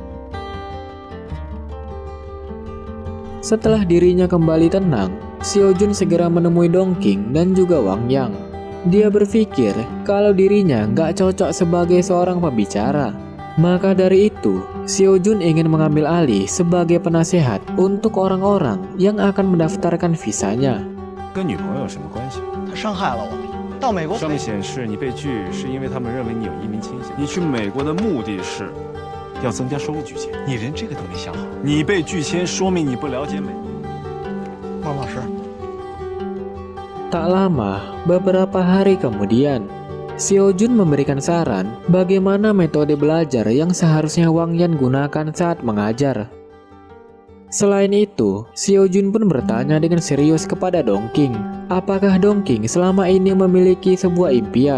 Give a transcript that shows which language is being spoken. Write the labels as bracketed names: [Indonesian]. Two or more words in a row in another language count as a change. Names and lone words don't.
[Indonesian] Setelah dirinya kembali tenang, Seo Jun segera menemui Dongking dan juga Wang Yang. Dia berpikir kalau dirinya nggak cocok sebagai seorang pembicara. Maka dari itu, Seo Jun ingin mengambil alih sebagai penasehat untuk orang-orang yang akan mendaftarkan visanya. [Chinese] 跟女朋友有什么关系？他伤害了我，到美国上面显示你被拒是因为他们认为你有移民倾向。你去美国的目的是要增加收入。拒签，你连这个都没想好。你被拒签说明你不了解美。孟老师， [Indonesian] Tak lama, beberapa hari kemudian, Seo Jun memberikan saran bagaimana metode belajar yang seharusnya Wang Yan gunakan saat mengajar. Selain itu, Seo Jun pun bertanya dengan serius kepada Dongking, apakah Dongking selama ini memiliki sebuah impian.